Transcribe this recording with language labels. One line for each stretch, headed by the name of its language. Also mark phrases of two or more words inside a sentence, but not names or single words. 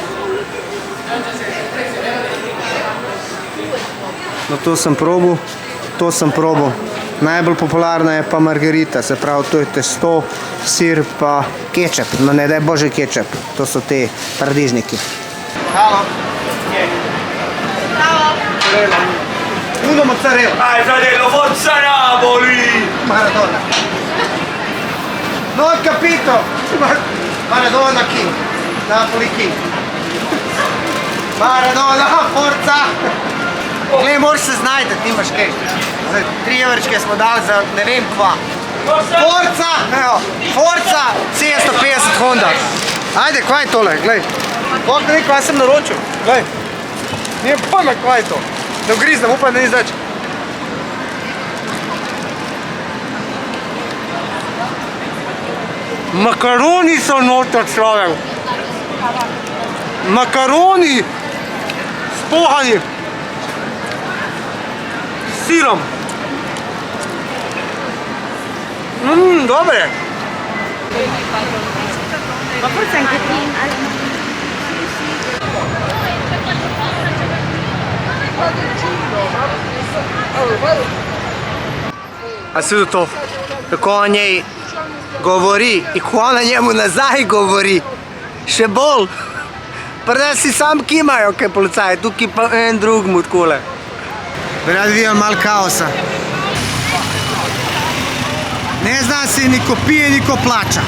Slovenian: No, to sem probal. Najbolj popularna je pa margarita, se pravi, to je testo, sir pa kečap. No, ne daj bože kečap, to so te paradižniki. Halo.
Italian: Uno mozzarella. Dai fratello, forza Napoli! Maradona. Non ho capito. Maradona chi? Napoli chi? Maradona, forza.
Slovenian: Glej, moraš se znajti, ti imaš kaj. Za 3 evrčke smo dali za ne vem kva.
Italian: Forza, evo, Forza
Slovenian: 750 Honda. Ajde, kva je tole, glej. Bog ne ve, kva sem naročil, glej.
Croatian: Nijem pojma,
Slovenian: kva je to. Ne ugriznem, upam, da ni zveč. Makaroni so noter, človek. Makaroni s pohani. S sirom. Dobre.
Italian: Ma forse anche qui.
Slovenian: A si to, kako o njej govori in ko ona njemu nazaj govori, še bolj. Prede si sam kimajo, kaj policaj, tukaj pa en drug mu takole. Bi radi videli malo kaosa.
Serbian: Ne zna se niko pije, niko plača.